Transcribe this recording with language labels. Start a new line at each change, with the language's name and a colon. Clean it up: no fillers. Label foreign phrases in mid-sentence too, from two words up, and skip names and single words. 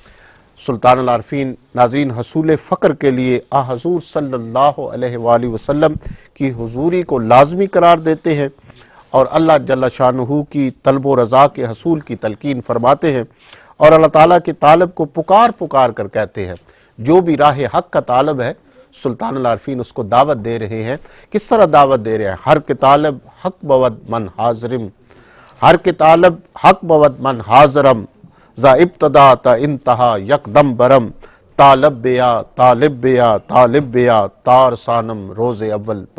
Urdu: سلطان العارفین ناظرین حصول فقر کے لیے حضور
Arabic: صلی اللہ علیہ وآلہ وسلم
Urdu: کی حضوری کو لازمی قرار دیتے ہیں، اور اللہ
Arabic: جل شانہ
Urdu: کی طلب و رضا کے حصول کی تلقین فرماتے ہیں، اور اللہ تعالیٰ کے طالب کو پکار کر کہتے ہیں۔ جو بھی راہ حق کا طالب ہے، سلطان العارفین اس کو دعوت دے رہے ہیں۔ کس طرح دعوت دے رہے ہیں؟
Persian: ہر کے طالب حق بود من حاضرم، ہر کے طالب حق بود من حاضرم، ذا ابتدا تا انتہا یکدم برم، طالب بیا طالب بیا طالب بیا تار سانم روز اول